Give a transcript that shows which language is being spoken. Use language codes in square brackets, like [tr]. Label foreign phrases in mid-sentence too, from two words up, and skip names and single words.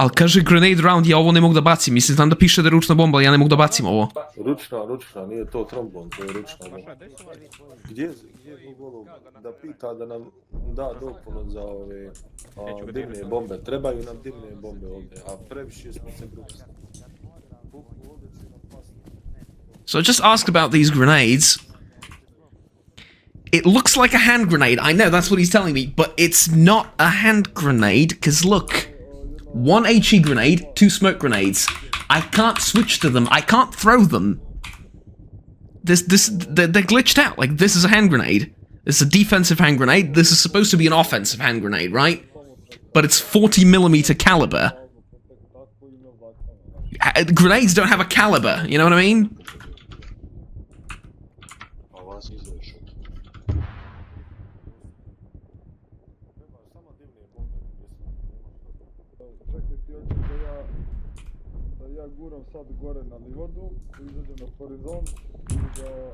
[sr] Ali kaže [en] grenade round, [sr] ja ovo ne mogu da bacim. Mislim, znam da piše da je ručna bomba, ali ja ne mogu da bacim ovo. Ručna, nije to trombon, to je ručna bomba. Gdje je Bogolov da pita da nam da dopunu za ove dimne bombe? Trebaju nam dimne bombe ovdje, a previše smo se grupili. [en] So I just asked about these grenades. It looks like a hand grenade. I know, that's what he's telling me, but it's not a hand grenade, because look. 1 HE grenade, 2 smoke grenades. I can't switch to them. I can't throw them. They're glitched out. Like, this is a hand grenade. It's a defensive hand grenade. This is supposed to be an offensive hand grenade, right? But it's 40mm caliber. Grenades don't have a caliber, you know what I mean? [sr] Guram sad gore na livadu, izađem na horizont i da...